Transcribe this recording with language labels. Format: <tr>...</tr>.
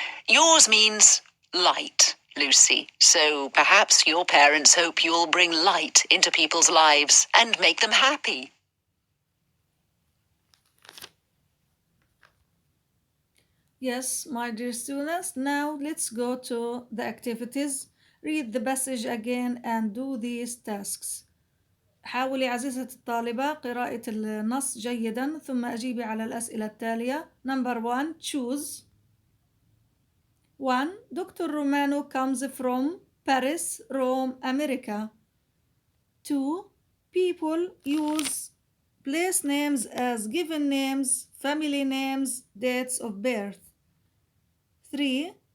<en>Yours means light, Lucy, so perhaps your parents hope you'll bring light into people's lives and make them happy. Yes, my dear students, now let's go to the activities. Read the passage again and do these tasks.</en> <ar>حاولي عزيزتي الطالبة قراءة النص جيدا ثم أجيبي على الأسئلة التالية.</ar> <en>Number 1, choose. 1. Dr. Romano comes from Paris, Rome, America. 2. People use place names as given names, family names, dates of birth. 3.</en>